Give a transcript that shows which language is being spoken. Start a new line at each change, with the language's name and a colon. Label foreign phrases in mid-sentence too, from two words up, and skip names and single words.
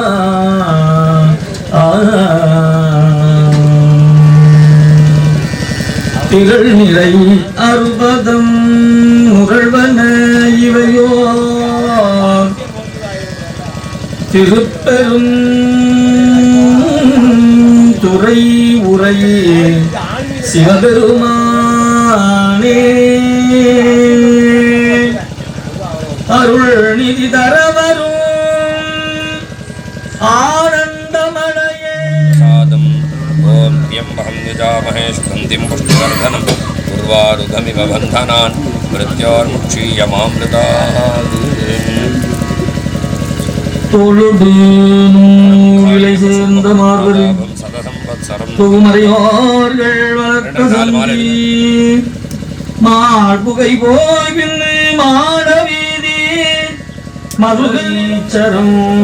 Tamil: திகழ் நிறை அறுபதம் முகழ்வன இவையோ திருப்பெரும் துறை உரையே சிவபெருமானே அருள் நிதி தரவரும் ஆனந்தமலையே
Sanskrit: सादं ॐ त्र्यम्बकं यजामहे सुगन्धिं पुष्टिवर्धनं उर्वारुकमिव बन्धनान् मृत्योर्मुक्षीयमामृतात्
Tamil: தொழுது நூலை சேர்ந்த மார்பரு புகுமறையோர்கள் வளர்த்த சந்தி மார்புகை போய் பின்னு மாட வீதி மதுகீச்சரம்